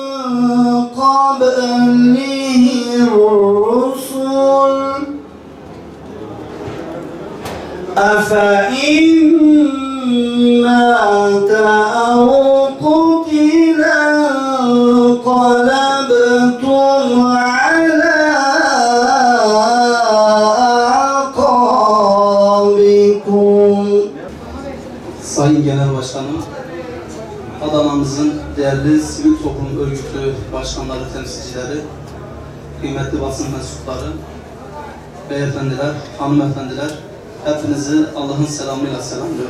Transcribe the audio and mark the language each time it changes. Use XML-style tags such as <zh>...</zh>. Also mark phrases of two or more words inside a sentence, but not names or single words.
<ar>قَبْلِهِ الرُّسُلُ أَفَإِنْ مَاتَ أَوْ قُتِلَ انقَلَبْتُمْ عَلَى أَعْقَابِكُمْ.</ar> <tr>Sayın Genel Başkanım, Adana'mızın değerli sivil toplum örgütü başkanları, temsilcileri, kıymetli basın mensupları, beyefendiler, hanımefendiler, hepinizi Allah'ın selamıyla selamlıyorum.</tr>